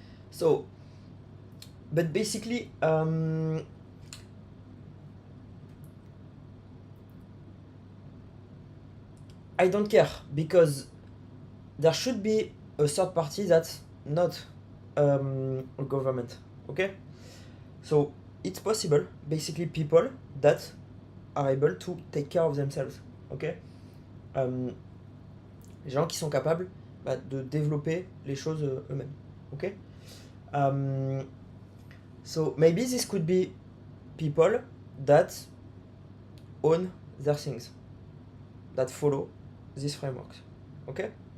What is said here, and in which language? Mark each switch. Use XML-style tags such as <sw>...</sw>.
<en>So, but basically I don't care, because there should be a third party that's not a government, okay? So it's possible, basically, people that are able to take care of themselves, okay?</en> <fr>Les gens qui sont capables de développer les choses eux-mêmes, okay?</fr> <en>So maybe this could be people that own their things, that follow these frameworks, ok?</en>